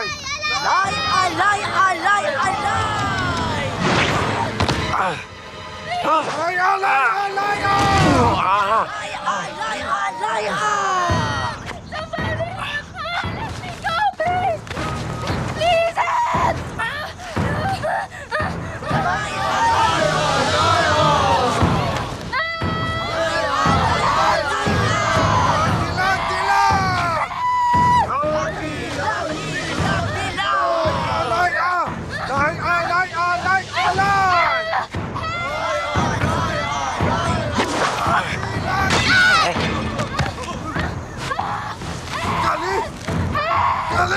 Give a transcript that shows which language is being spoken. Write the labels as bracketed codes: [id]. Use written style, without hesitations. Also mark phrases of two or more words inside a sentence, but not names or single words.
[en] Alay, alay, alay, alay! Alay, alay, alay! Alay, alay, alay, Somebody! Let me go, please! Please help! Dilag, dilag! Alay, alay, alay, alay, alay! Kali! Kali!